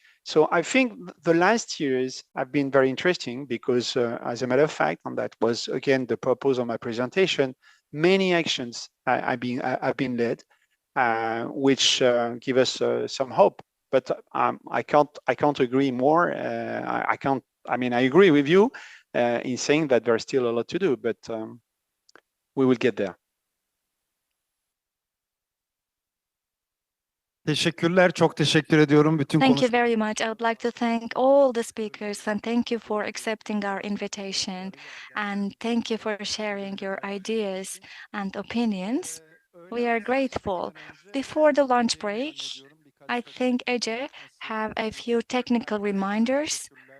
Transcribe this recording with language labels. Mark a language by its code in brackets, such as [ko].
[en] So I think the last years have been very interesting because, as a matter of fact, and that was again the purpose of my presentation, many actions have been led, which give us some hope. But I can't agree more. I agree with you in saying that there's still a lot to do, but we will get there. [tr] Teşekkürler, çok teşekkür ediyorum bütün [en] Thank you very much. I would like to thank all the speakers and thank you for accepting our invitation and thank you for sharing your ideas and opinions. We are grateful. Before the lunch break, I think Ece have a few technical reminders.